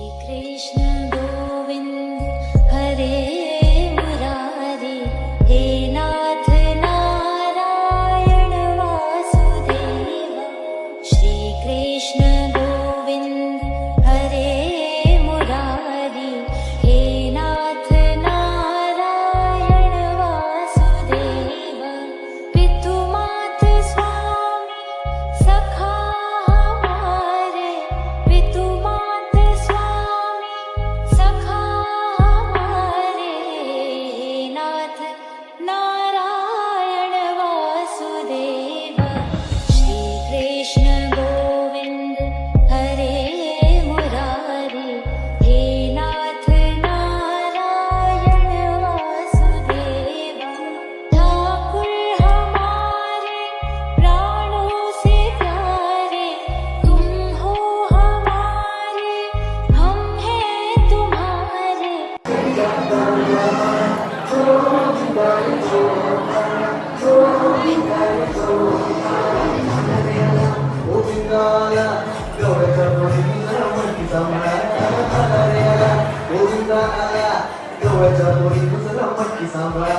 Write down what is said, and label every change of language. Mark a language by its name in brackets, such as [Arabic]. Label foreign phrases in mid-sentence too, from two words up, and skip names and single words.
[Hindi] कृष्ण गोविंद हरे मुरारी, हे नाथ नारायण वासुदेव। श्री कृष्ण गोविंद हरे मुरारी, हे नाथ नारायण वासुदेव। पितु मात स्वामी सखा हमारे, पितु मात स्वामी सखा हमारे, हे नाथ नारायण वासुदेव। श्री कृष्ण गोविंद हरे मुरारी, हे नाथ नारायण वासुदेव। ठाकुर हमारे प्राणों से प्यारे, तुम हो हमारे, हम हैं तुम्हारे। [Marathi] गोविंदाला गवळ्याच्या पोळीनुसार मटकी सांभाळा रे आला. गोविंदाला गवळ्याच्या पोळीनुसार मटकी सांभाळा.